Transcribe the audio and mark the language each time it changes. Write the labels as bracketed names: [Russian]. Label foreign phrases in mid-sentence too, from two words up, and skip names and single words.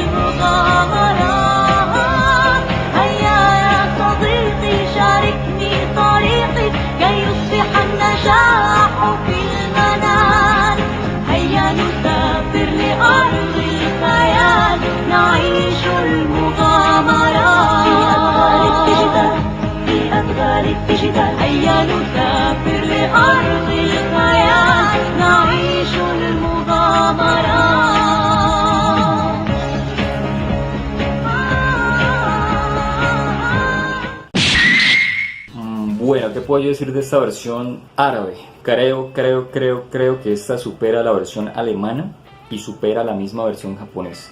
[Arabic] مغامرات هيا يا صديقي شاركني طريقي كي يصبح النجاح في المنال هيا نسافر لأرض الخيال نعيش المغامرات في أدغال الديجيتال هيا نسافر لأرض الخيال نعيش المغامرات [Spanish] Bueno, ¿qué puedo yo decir de esta versión árabe? Creo que esta supera la versión alemana y supera la misma versión japonesa.